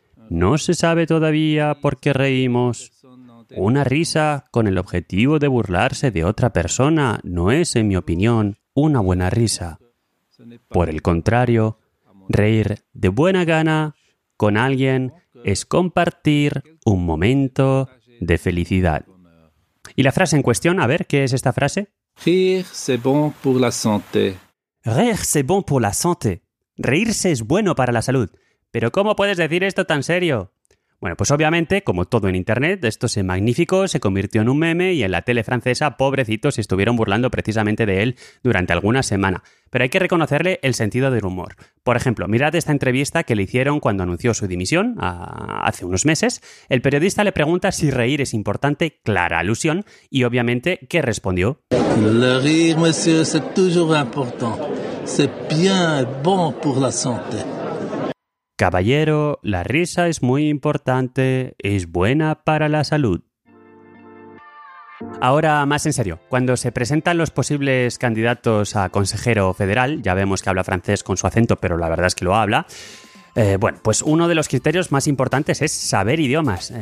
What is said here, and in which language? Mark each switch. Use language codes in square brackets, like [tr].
[es] No se sabe todavía por qué reímos. Una risa con el objetivo de burlarse de otra persona no es, en mi opinión, una buena risa. Por el contrario, reír de buena gana con alguien es compartir un momento de felicidad. ¿Y la frase en cuestión? A ver, ¿qué es esta frase? [fr] Rire, c'est bon pour la santé. Rire, c'est bon pour la santé. [es] Reírse es bueno para la salud. ¿Pero cómo puedes decir esto tan serio? Bueno, pues obviamente, como todo en internet, esto se magnificó, se convirtió en un meme y en la tele francesa, pobrecitos, se estuvieron burlando precisamente de él durante alguna semana. Pero hay que reconocerle el sentido del humor. Por ejemplo, mirad esta entrevista que le hicieron cuando anunció su dimisión, hace unos meses. El periodista le pregunta si reír es importante, clara alusión, y obviamente, ¿qué respondió? [fr] Le rire, monsieur, c'est toujours important. C'est bien bon pour la santé. [es] Caballero, la risa es muy importante, es buena para la salud. Ahora, más en serio, cuando se presentan los posibles candidatos a consejero federal, ya vemos que habla francés con su acento, pero la verdad es que lo habla, pues uno de los criterios más importantes es saber idiomas.